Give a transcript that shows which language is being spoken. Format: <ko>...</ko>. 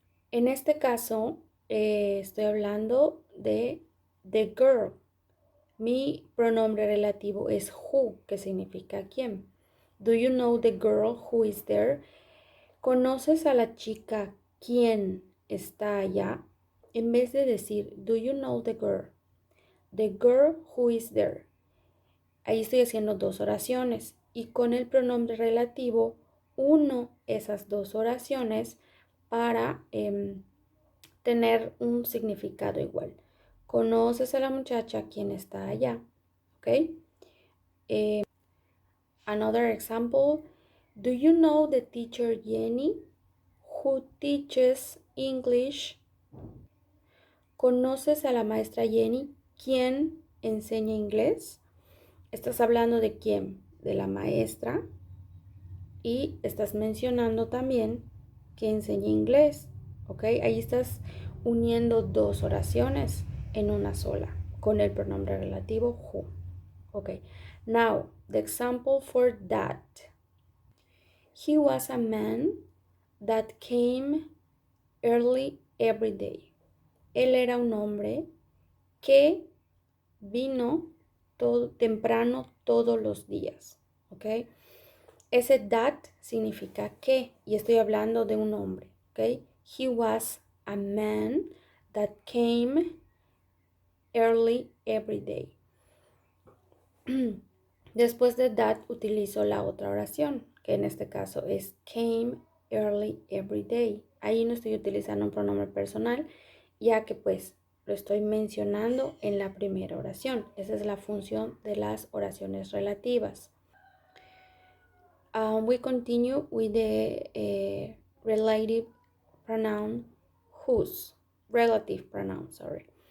<es>En este caso, estoy hablando de</es> <en>the girl.</en> <es>Mi pronombre relativo es who, que significa quién.</es> <en>Do you know the girl who is there?</en> <es>¿Conoces a la chica quién está allá? En vez de decir,</es> <en>do you know the girl who is there.</en> <es>Ahí estoy haciendo dos oraciones y con el pronombre relativo uno esas dos oraciones para tener un significado igual. ¿Conoces a la muchacha quien está allá? ¿Ok?</es> <en>Another example, do you know the teacher Jenny who teaches English?</en> <es>¿Conoces a la maestra Jenny quien enseña inglés? Estás hablando de quién, de la maestra, y estás mencionando también que enseña inglés, ¿ok? Ahí estás uniendo dos oraciones en una sola con el pronombre relativo who, ¿ok?</es> <en>Now, the example for that. He was a man that came early every day.</en> <es>Él era un hombre que vino temprano todos los días, ¿ok? Ese that significa que, y estoy hablando de un hombre, ¿ok?</es> <en>He was a man that came early every day.</en> <es>Después de that utilizo la otra oración, que en este caso es</es> <en>came early every day.</en> <es>Ahí no estoy utilizando un pronombre personal, ya que pues lo estoy mencionando en la primera oración. Esa es la función de las oraciones relativas.</es> <en>We continue with the relative pronoun whose. Relative pronoun, sorry.</en>